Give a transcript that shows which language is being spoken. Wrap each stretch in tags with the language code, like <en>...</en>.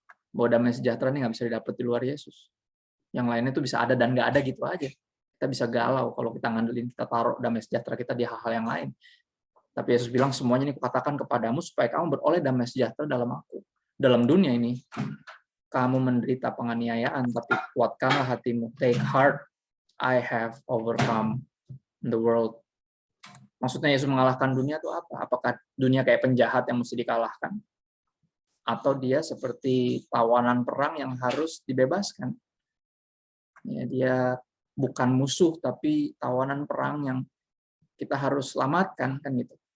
<id>Bahwa damai sejahtera ini nggak bisa didapat di luar Yesus. Yang lainnya itu bisa ada dan nggak ada gitu aja. Kita bisa galau kalau kita ngandelin, kita taruh damai sejahtera kita di hal-hal yang lain. Tapi Yesus bilang semuanya ini kukatakan kepadamu supaya kamu beroleh damai sejahtera dalam aku. Dalam dunia ini, kamu menderita penganiayaan, tapi kuatkanlah hatimu.</id> <en>Take heart, I have overcome the world.</en> <id>Maksudnya Yesus mengalahkan dunia itu apa? Apakah dunia kayak penjahat yang mesti dikalahkan? Atau dia seperti tawanan perang yang harus dibebaskan? Ya, dia bukan musuh, tapi tawanan perang yang kita harus selamatkan, kan gitu.</id>